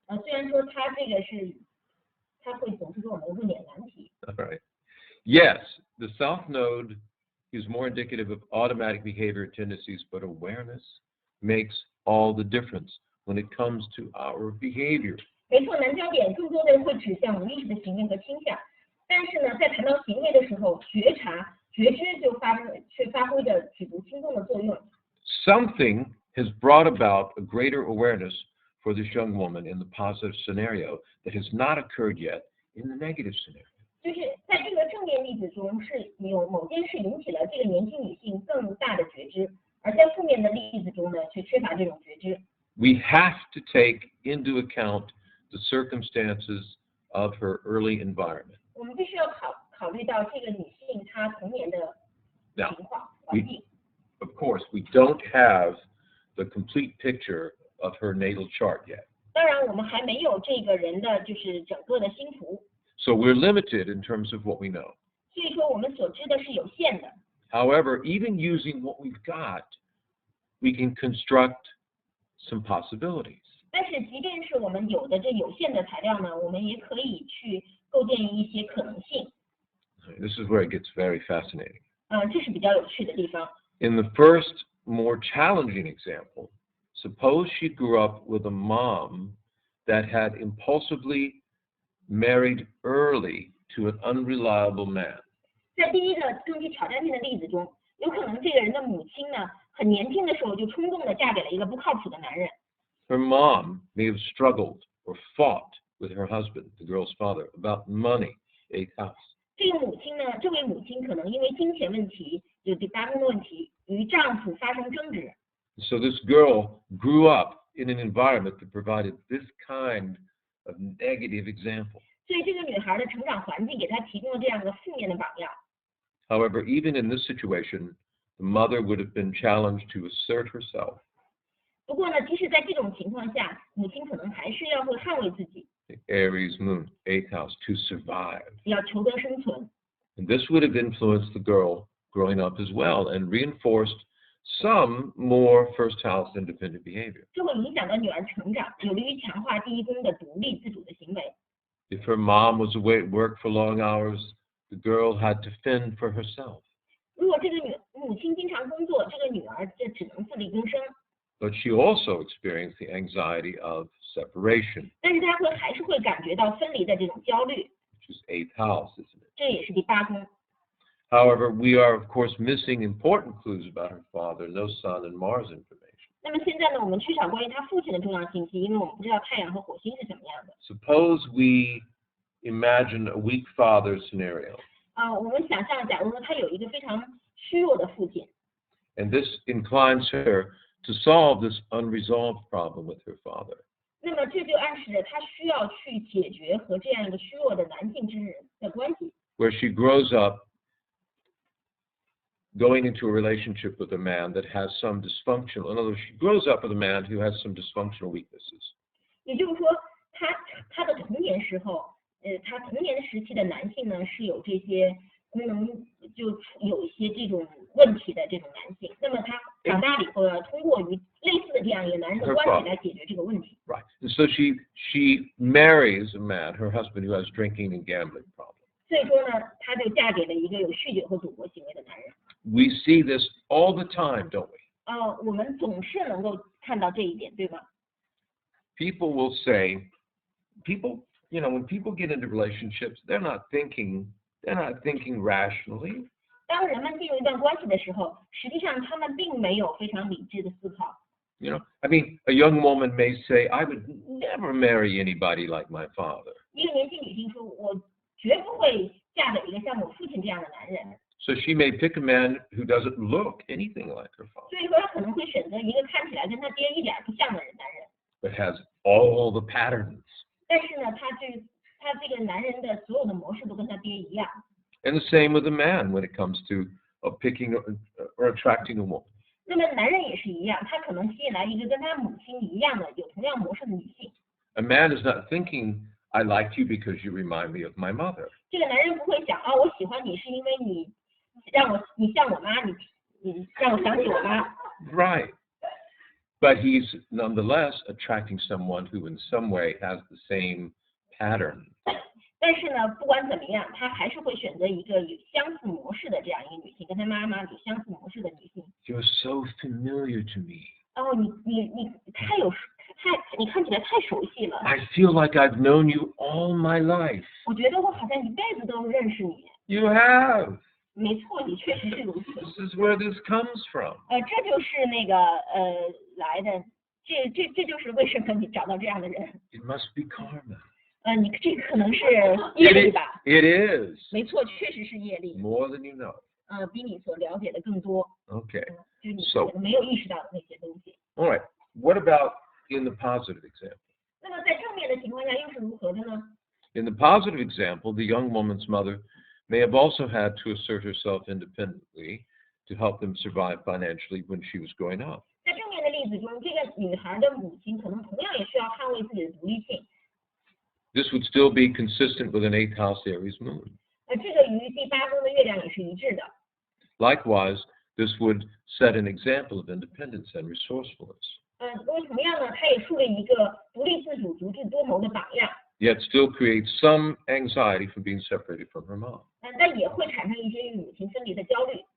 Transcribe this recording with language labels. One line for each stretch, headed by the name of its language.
Chinese: 虽然说她会总是给我们问点难题。
English: All right. Yes, the South Node is more indicative of automatic behavior and tendencies, but awareness makes all the difference when it comes to our behavior.
Chinese: 没错，南焦点更多的会指向无意识的行为和倾向，但是呢，在谈到行为的时候，觉知就却发挥着举足轻重的作用。
English: Something has brought about a greater awareness for this young woman in the positive scenario that has not occurred yet in the negative scenario.
Chinese: 就是在这个正面例子中，是有某件事引起了这个年轻女性更大的觉知，而在负面的例子中呢，却缺乏这种觉知。
English: We have to take into account the circumstances of her early environment.
Chinese: 我们必须要考虑到这个女性她童年的情况环境。
English: Of course, we don't have the complete picture of her natal chart yet.
Chinese: 当然，我们还没有这个人的就是整个的星图，
English: So we're limited in terms of what we know.
Chinese: 所以说我们所知的是有限的。
English: However, even using what we've got, we can construct some possibilities.
Chinese: 但是即便是我们有的这有限的材料呢，我们也可以去构建一些可能性。
English: This is where it gets very fascinating.
Chinese: 这是比较有趣的地方。
English: In the first, more challenging example, suppose she grew up with a mom that had impulsively married early to an unreliable man.
Chinese: 在第一个更具挑战性的例子中，有可能这个人的母亲呢，很年轻的时候就冲动的嫁给了一个不靠谱的男人。
English: Her mom may have struggled or fought with her husband, the girl's father, about money, a house.
Chinese: 这位母亲可能因为金钱问题，就第八宫的问题，与丈夫发生争执。
English: So this girl grew up in an environment that provided this kind of negative example.
Chinese: 所以这个女孩的成长环境给她提供了这样的负面的榜样。
English: However, even in this situation, the mother would have been challenged to assert herself.
Chinese: 不过呢，即使在这种情况下，母亲可能还是会捍卫自己，
English: The Aries moon, 8th house, to survive.
Chinese: 要求得生存。
English: And this would have influenced the girl growing up as well and reinforced some more first house independent behavior.
Chinese: 这会影响到女儿成长，有利于强化第一宫的独立自主的行为。
English: If her mom was away at work for long hours, the girl had to fend for herself.
Chinese: 如果这个母亲经常工作，这个女儿这只能自力更生。
English: But she also experienced the anxiety of separation,
Chinese: 但是她还是会感觉到分离的这种焦虑，
English: which is 8th house, isn't it?
Chinese: 这也是第八宫。
English: However, we are, of course, missing important clues about her father, no sun and Mars information.
Chinese: 那么现在呢，我们缺少关于他父亲的重要信息，因为我们不知道太阳和火星是怎么样的。
English: Suppose we imagine a weak father scenario.
Chinese: 我们想象，假如说他有一个非常虚弱的父亲，
English: And this inclines her to solve this unresolved problem with her father.
Chinese: 那么这就暗示着他需要去解决和这样一个虚弱的男性之人的关系。
English: Where she grows up going into a relationship with a man that has some dysfunctional, in other words, she grows up with a man who has some dysfunctional weaknesses.
Chinese: 也就是说，他的童年时候，他童年时期的男性呢是有这些功能就有一些这种问题的这种男性，那么他长大了以后要通过与类似的这样一个男人的关系来解决这个问题。
English: Right. And so she marries a man, her husband, who has drinking and gambling problems.
Chinese: 所以说呢，她就嫁给了一个有酗酒和赌博行为的男人。
English: We see this all the time, don't we?
Chinese: 我们总是能够看到这一点，对吗？
English: People will say, when people get into relationships, they're not thinking rationally.
Chinese: 当人们进入一段关系的时候，实际上他们并没有非常理智的思考。
English: A young woman may say, I would never marry anybody like my father.
Chinese: 一个年轻女性说，我绝不会嫁给一个像我父亲这样的男人。
English: So she may pick a man who doesn't look anything like her father.
Chinese: 所以说，她可能会选择一个看起来跟她爹一点不像的男人。
English: But has all the patterns.
Chinese: 但是呢，他这个男人的所有的模式都跟他爹一样。
English: And the same with a man when it comes to picking or attracting a woman.
Chinese: 那么男人也是一样，他可能吸引来一个跟他母亲一样的有同样模式的女性。
English: A man is not thinking, I like you because you remind me of my mother.
Chinese: 这个男人不会想我喜欢你是因为你像我妈，你让我想起我妈。
English: Right. But he's nonetheless attracting someone who in some way has the same pattern.
Chinese: 但是呢，不管怎么样，他还是会选择一个有相似模式的这样一个女性，跟他妈妈有相似模式的女性。
English: You're so familiar to me.
Chinese: 你你看起来太熟悉了。
English: I feel like I've known you all my life.
Chinese: 我觉得我好像一辈子都认识你。
English: You have.
Chinese: 没错，你确实是如此。
English: This is where this comes from.
Chinese: 这就是那个来的，这就是为什么你找到这样的人。
English: It must be karma.
Chinese: 你这可能是业力吧？
English: It is.
Chinese: 没错，确实是业力。
English: More than you know.
Chinese: 比你所了解的更多。
English: Okay.
Chinese: 就是你可能没有意识到的那些东西。
English: All right. What about in the positive example?
Chinese: 那么在正面的情况下又是如何的呢？
English: In the positive example, the young woman's mother may have also had to assert herself independently to help them survive financially when she was growing up.
Chinese: 在正面的例子中，这个女孩的母亲可能同样也需要捍卫自己的独立性。
English: This would still be consistent with an 8th house Aries moon.
Chinese: 这个与第8宫的月亮也是一致的。
English: Likewise, this would set an example of independence and resourcefulness.
Chinese: 那么同样呢，它也树立一个独立自主、足智多谋的榜样。
English: Yet still creates some anxiety from being separated from her mom.
Chinese: 但也会产生一些与母亲分离的焦虑。